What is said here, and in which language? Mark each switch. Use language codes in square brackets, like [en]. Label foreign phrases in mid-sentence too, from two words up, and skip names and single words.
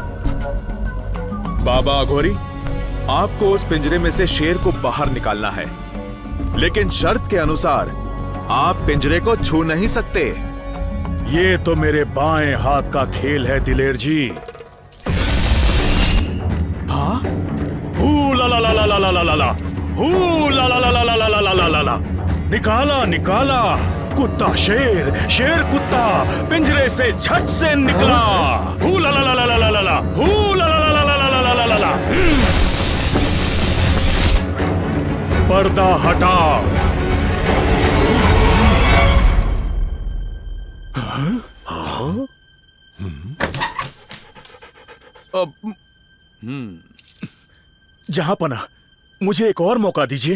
[hi] बाबा अघोरी, आपको उस पिंजरे में से शेर को बाहर निकालना है, लेकिन शर्त के अनुसार आप पिंजरे को छू नहीं सकते। ये तो मेरे बाएं हाथ का खेल है दिलेर जी। हाँ? हू ला ला ला ला ला ला ला ला ला, हू ला ला ला ला ला ला ला ला ला ला। निकाला निकाला, कुत्ता शेर, शेर कुत्ता पिंजरे से झट से निकला। हू ला ला ला ला ला ला ला ला, हू ला ला ला ला ला ला ला ला ला। पर्दा हटा। जहांपना, मुझे एक और मौका दीजिए।